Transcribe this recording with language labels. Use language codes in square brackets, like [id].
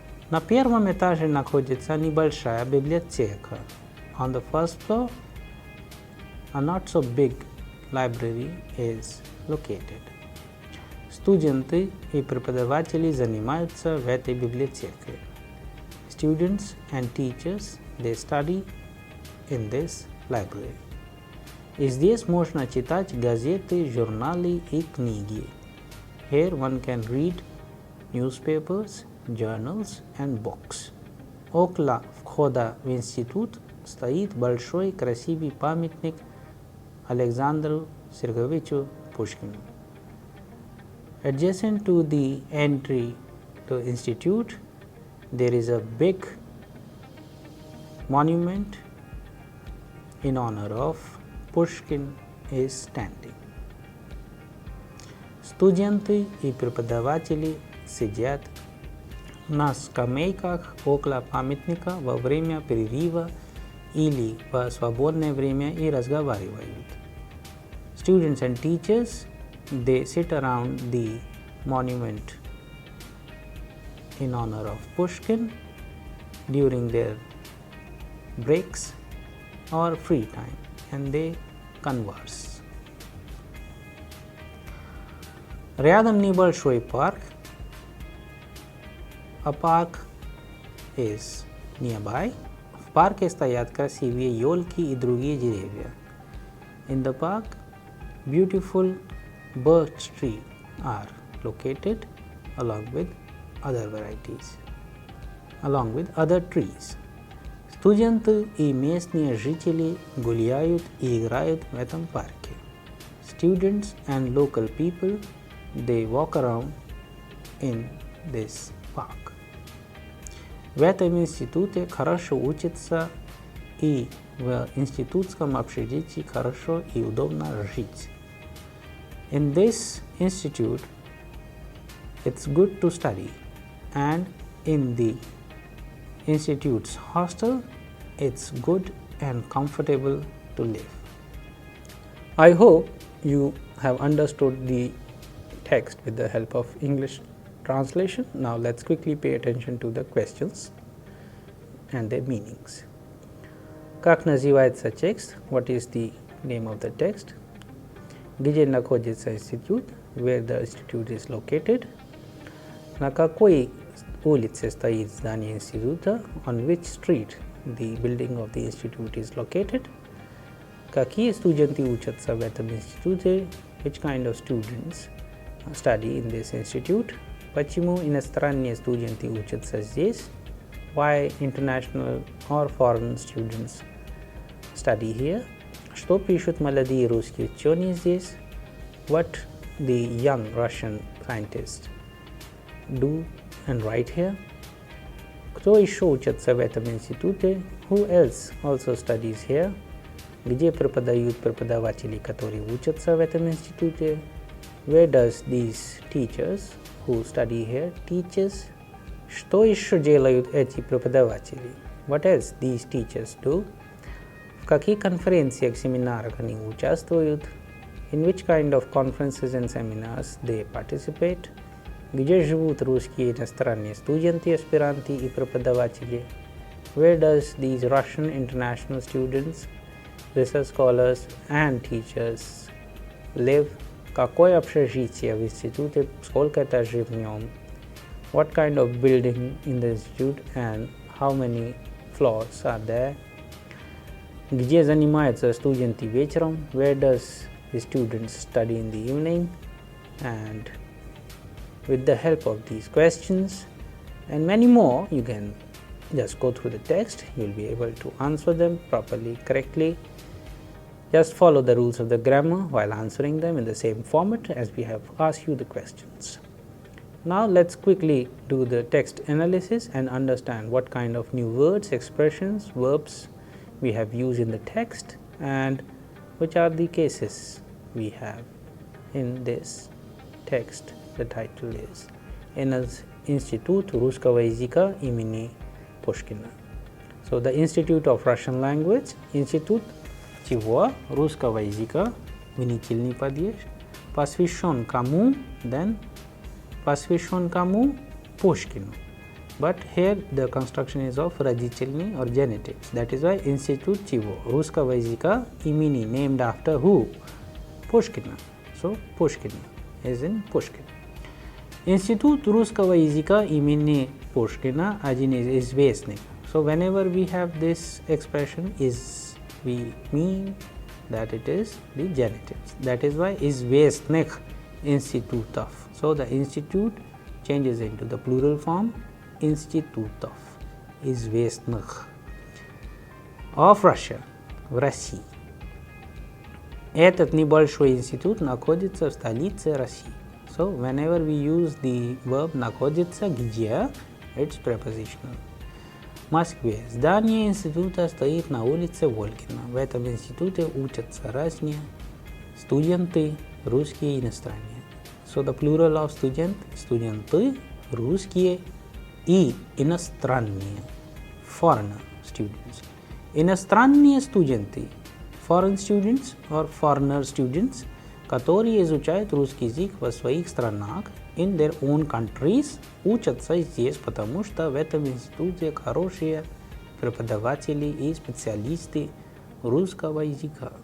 [ru] На первом этаже находится небольшая библиотека. [en] On the first floor, a not so big library is located. [ru] Студенты и преподаватели занимаются в этой библиотеке. [en] Students and teachers, they study in this library. [ru] И здесь можно читать газеты, журналы и книги. [en] Here one can read newspapers, journals and books. [ru] Около входа в институт стоит большой красивый памятник Александру Сергеевичу Pushkin. [en] Adjacent to the entry to institute, there is a big monument in honor of Pushkin is standing. [ru] Студенты и преподаватели сидят на скамейках около памятника во время перерыва или в свободное время и разговаривают. [en] Students and teachers, they sit around the monument in honor of Pushkin during their breaks or free time, and they converse. [ru] Рядом небольшой парк. [en] A park is nearby. [ru] В парке стоят красивые елки и другие деревья. [en] In the park, beautiful birch trees are located along with other varieties, along with other trees. [ru] Студенты и местные жители гуляют и играют в этом парке. [en] Students and local people, they walk around in this park. [ru] В этом институте хорошо учатся и в институтском общежитии хорошо и удобно жить. [en] In this institute, it's good to study, and in the institute's hostel, it's good and comfortable to live. I hope you have understood the text with the help of English translation. Now let's quickly pay attention to the questions and their meanings. [ru] Как называется текст? [en] What is the name of the text? [ru] Где находится институт? [en] Where the institute is located? [ru] На какой улице стоит здание института? [en] On which street the building of the institute is located? [ru] Какие студенты учатся в этом институте? [en] Which kind of students study in this institute? [ru] Почему иностранные студенты учатся здесь? [en] Why international or foreign students study here? [ru] Что пишут молодые русские ученые здесь? [en] What the young Russian scientists do and write here? [ru] Кто еще учится в этом институте? [en] Who else also studies here? [ru] Где преподают преподаватели, которые учатся в этом институте? [en] Where does these teachers who study here teaches? [ru] Что еще делают эти преподаватели? [en] What else these teachers do? [ru] В каких конференциях, семинарах они участвуют? [en] In which kind of conferences and seminars they participate? [ru] Где живут русские иностранные студенты, аспиранты и преподаватели? [en] Where does these Russian international students, research scholars and teachers live? [ru] Какое общежитие в институте? Сколько этажей в нем? [en] What kind of building in the institute and how many floors are there? [ru] Где занимаются студенты вечером? [en] Where does the students study in the evening? And with the help of these questions and many more, you can just go through the text. You'll be able to answer them properly, correctly. Just follow the rules of the grammar while answering them in the same format as we have asked you the questions. Now let's quickly do the text analysis and understand what kind of new words, expressions, verbs we have used in the text and which are the cases we have in this text. The title is Institute [ru] Русского языка имени [en] Pushkina. So the Institute of Russian Language, Institute [ru] чего? Русского языка, винительный падеж, посвящен кому? [en] Then [ru] посвящен кому? Пушкину. [en] but here the construction is of родительный or genitives. That is why Institute [ru] чего? Русского языка имени, [en] named after who? Pushkin. So Pushkin is in Pushkin. [ru] Institute русского языка имени Pushkina один из известных. [en] So whenever we have this expression is, we mean that it is the genitives. That is why [ru] известных институтов. [en] So the institute changes into the plural form [ru] институтов, известных. [en] Of Russia, [ru] в России. Этот небольшой институт находится в столице России. [en] So whenever we use the verb [ru] находится где, [en] it's prepositional. [ru] В Москве здание института стоит на улице Волгина. В этом институте учатся разные студенты, русские и иностранные. [en] So the plural of student, [ru] студенты, русские и иностранные, [en] foreigner students. [ru] Иностранные студенты, [en] foreign students or foreigner students, [ru] которые изучают русский язык в своих странах, [en] in their own countries, [ru] учатся здесь, потому что в этом институте хорошие преподаватели и специалисты русского языка.